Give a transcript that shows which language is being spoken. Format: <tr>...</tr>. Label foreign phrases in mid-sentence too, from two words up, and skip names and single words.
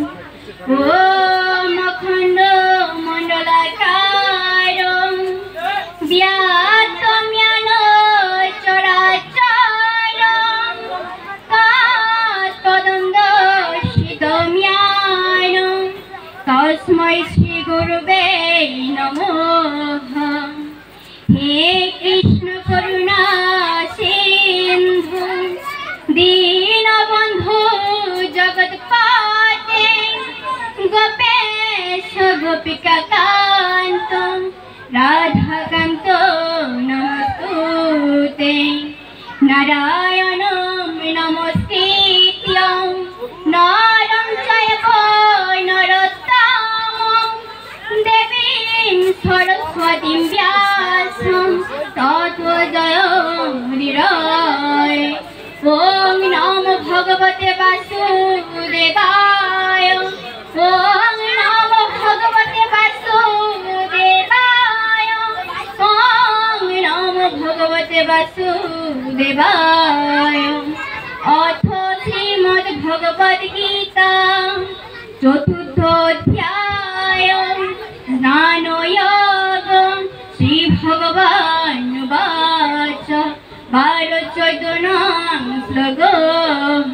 <sa>ওম অখণ্ড মণ্ডলাকারং ব্যাপ্তং জ্ঞান চরাচরং তৎপদং দর্শিতম্যানং তস্मै শ্রী গুরুবে নমঃ। হে কৃষ্ণ করুণা সিন্ধু দীনবন্ধু জগৎপতে গোপেশ গোপিকা কান্ত রাধাকান্ত নমস্তুতে। নারায়ণং নমস্কৃত্য নরং চৈব নরোত্তমং দেবীং সরস্বতীং ব্যাসং ততো জয়মুদীরয়ে। ওম নমো ভগবতে বাসুদেবায়। ওম নমো ভগবতে বাসুদেবায়। ওম নমো ভগবতে বাসুদেবায়। অথ শ্রীমদ্ ভগবদ গীতা চতুর্থ অধ্যায় জ্ঞানযোগঃ। শ্রী ভগবানুবাচ 12-14 নং শ্লোকঃ।</sa>